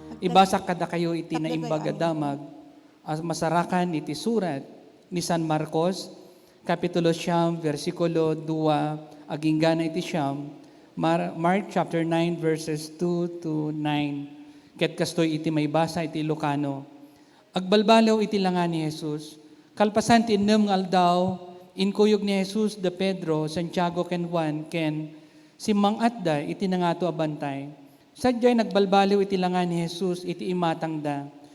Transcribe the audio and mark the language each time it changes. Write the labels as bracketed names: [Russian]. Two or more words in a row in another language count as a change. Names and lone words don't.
[Iloko] Ibasa kada kayo iti na imbaga damag, as masarakan iti surat ni San Marcos, Kapitulo 9, versikulo 2, aging gana iti siyam, [English] Mark chapter 9, verses 2 to 9. [Iloko] Ket kastoy iti may basa iti Ilocano. Agbalbalaw iti langan ni Jesus. Kalpasan ti innem nga aldaw, inkuyog ni Jesus de Pedro, Santiago ken Juan, ken si Mang Adda iti nangato abantay. Sadyay nagbalbaliw iti langan ni Jesus iti imatangda.